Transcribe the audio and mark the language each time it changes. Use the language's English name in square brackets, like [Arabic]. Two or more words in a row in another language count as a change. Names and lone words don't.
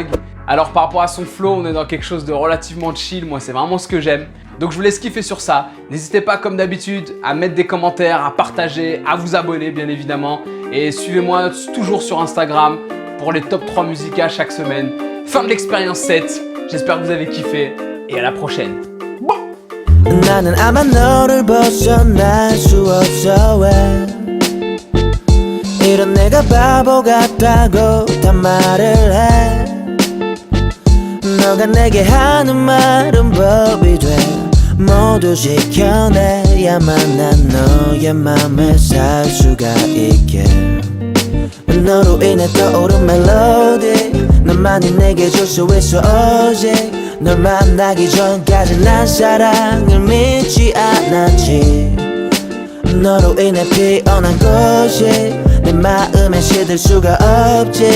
[French] Alors par rapport à son flow, on est dans quelque chose de relativement chill, moi c'est vraiment ce que j'aime. Donc je vous laisse kiffer sur ça. N'hésitez pas comme d'habitude à mettre des commentaires, à partager, à vous abonner bien évidemment. Et suivez-moi toujours sur Instagram pour les top 3 musicales chaque semaine. Fin de l'expérience 7, j'espère que vous avez kiffé et à la prochaine. [Korean] 나는 아마 너를 벗어날 수 없어 왜 이런 내가 바보 같다고 다 말을 해 너가 내게 하는 말은 법이 돼 모두 지켜내야만 난 너의 맘에 살 수가 있게 너로 인해 떠오른 멜로디 너만이 내게 줄 수 있어 오직 널 만나기 전까지 난 사랑을 믿지 않았지 너로 인해 피어난 것이 내 마음에 시들 수가 없지.